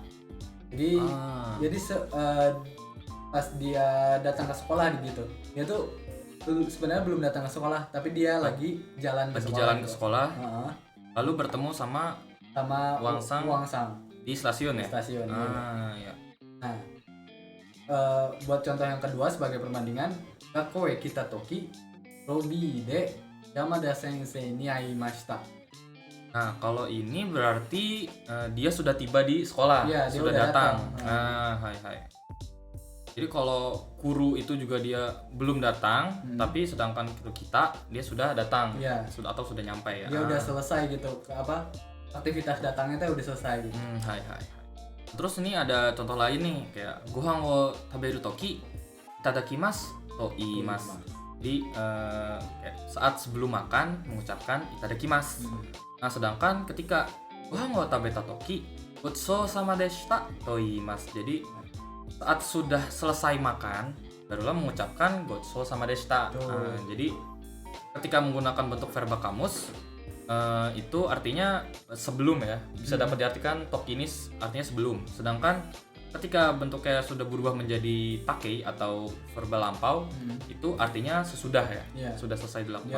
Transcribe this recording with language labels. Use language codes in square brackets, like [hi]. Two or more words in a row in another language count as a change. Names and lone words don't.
[id] Jadi pas dia datang ke sekolah gitu, dia tuh sebenarnya belum datang ke sekolah, tapi dia lagi jalan ke sekolah. Lalu bertemu sama Wangsang di stasiun ya. Stasiun. Iya. Nah, buat contoh yang kedua sebagai perbandingan, [ja] 学校へ来た時ロビーで山田先生に会いました. [id] Nah, kalau ini berarti dia sudah tiba di sekolah, ya, sudah datang. Hai. Jadi kalau guru itu juga dia belum datang, tapi sedangkan guru kita dia sudah datang, atau sudah nyampe ya. Dia udah selesai gitu, aktivitas datangnya tuh udah selesai gitu. Hai. Terus ini ada contoh lain nih, kayak [ja] ご飯を食べる時いただきますと言います. [id] Jadi saat sebelum makan mengucapkan itadakimasu. Nah, sedangkan ketika [ja] ご飯を食べた時ごちそうさまでしたと言います. [id] Jadi saat sudah selesai makan barulah mengucapkan [ja] ごちそうさまでした. [id] Jadi ketika menggunakan bentuk verba kamus itu artinya sebelum ya, bisa dapat diartikan tokinis artinya sebelum. Sedangkan ketika bentuknya sudah berubah menjadi take atau verba lampau, itu artinya sesudah ya, sudah selesai dilakukan.